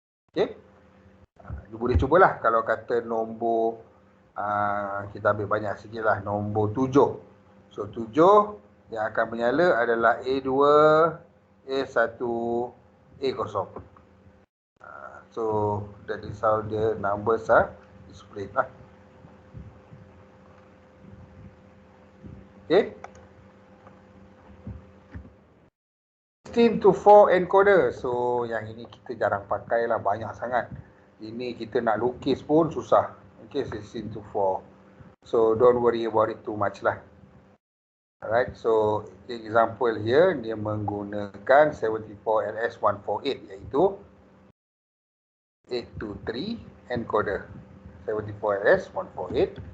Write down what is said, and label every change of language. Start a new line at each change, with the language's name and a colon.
Malay: Okay. You boleh cubalah kalau kata nombor kita ambil banyak sikit lah, nombor 7. So 7 yang akan menyala adalah A2, A1, A0.
English: So that is how the numbers are displayed lah. Okay.
Malay: 16 to 4 encoder. So yang ini kita jarang pakai lah, banyak sangat. Ini kita nak lukis pun susah.
English: Okay, 16 to 4. So don't worry about it too much lah. Alright, so example here,
Malay: dia menggunakan
English: 74LS148, iaitu 823 encoder. 74LS148.